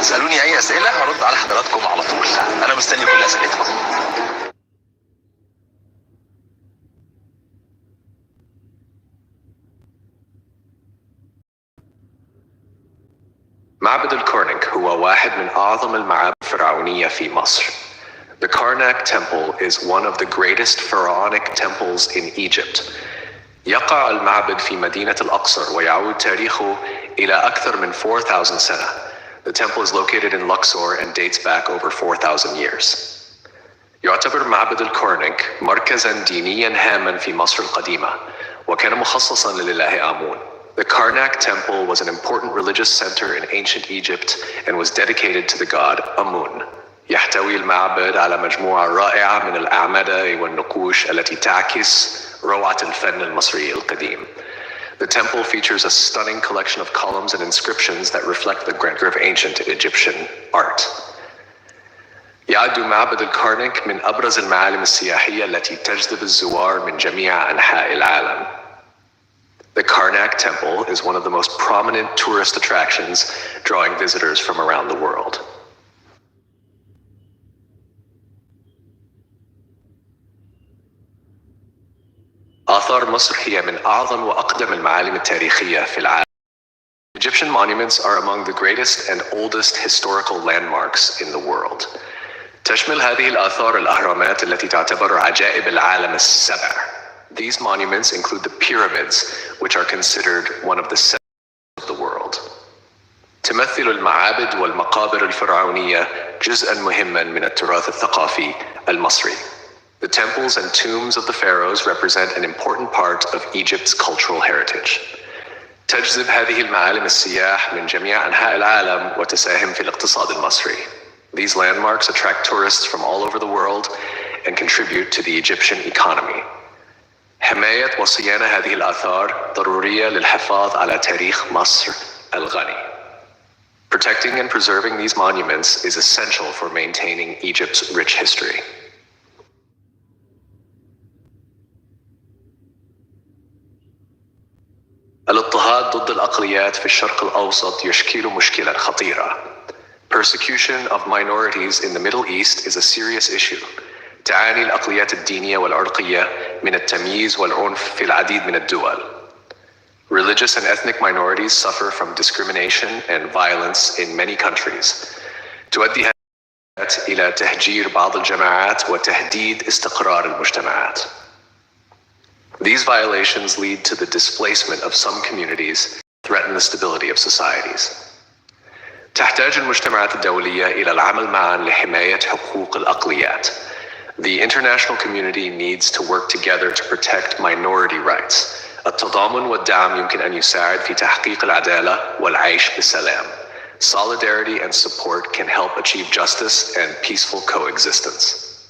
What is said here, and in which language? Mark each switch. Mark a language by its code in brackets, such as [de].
[ar] اسالوني اي اسئله هرد على حضراتكم على طول، انا مستني كل اسئلتكم. معبد الكرنك هو واحد من أعظم المعابد الفرعونية في مصر. [en] The Karnak Temple is one of the greatest pharaonic temples in Egypt. [ar] يقع المعبد في مدينة الأقصر ويعود تاريخه إلى أكثر من 4,000 سنة. [en] The temple is located in Luxor and dates back over 4,000 years. [ar] يعتبر معبد الكرنك مركزاً دينياً هاماً في مصر القديمة، وكان مخصصاً للإله آمون. [en] The Karnak Temple was an important religious center in ancient Egypt and was dedicated to the god Amun. [ar] يحتوي المعبد على مجموعة رائعة من الأعمدة والنقوش التي تعكس روعة الفن المصري القديم. The [en] The temple features a stunning collection of columns and inscriptions that reflect the grandeur of ancient Egyptian art. [ar] يعد معبد الكرنك من أبرز المعالم السياحية التي تجذب الزوار من جميع أنحاء العالم. [en] The Karnak Temple is one of the most prominent tourist attractions, drawing visitors from around the world. [ar] آثار مصر هي من أعظم وأقدم المعالم التاريخية في العالم. [en] Egyptian monuments are among the greatest and oldest historical landmarks in the world. [ar] تشمل هذه الآثار الأهرامات التي تعتبر عجائب العالم السبع. [en] These monuments include the pyramids, which are considered one of the seven of the world. [ar] تمثل المعابد والمقابر الفرعونية جزءاً مهماً من التراث الثقافي المصري. [en] The temples and tombs of the pharaohs represent an important part of Egypt's cultural heritage. [ar] تجذب هذه المعالم السياح من جميع أنحاء العالم وتساهم في الاقتصاد المصري. [en] These landmarks attract tourists from all over the world and contribute to the Egyptian economy. [ar] حماية وصيانة هذه الآثار ضرورية للحفاظ على تاريخ مصر الغني. [en] Protecting and preserving these monuments is essential for maintaining Egypt's rich history. [ar] الاضطهاد ضد الأقليات في الشرق الأوسط يشكل مشكلة خطيرة. [en] Persecution of minorities in the Middle East is a serious issue. [ar] تعاني الأقليات الدينية والعرقية من التمييز والعنف في العديد من الدول. [en] Religious and ethnic minorities suffer from discrimination and violence in many countries. [ar] تؤدي هذه إلى تهجير بعض الجماعات وتهديد استقرار المجتمعات. [en] These violations lead to the displacement of some communities, threaten the stability of societies. [ar] تحتاج المجتمعات الدولية إلى العمل معاً لحماية حقوق الأقليات. [en] The international community needs to work together to protect minority rights. [ar] التضامن والدعم يمكن أن يساعد في تحقيق العدالة والعيش بسلام. [en] Solidarity and support can help achieve justice and peaceful coexistence.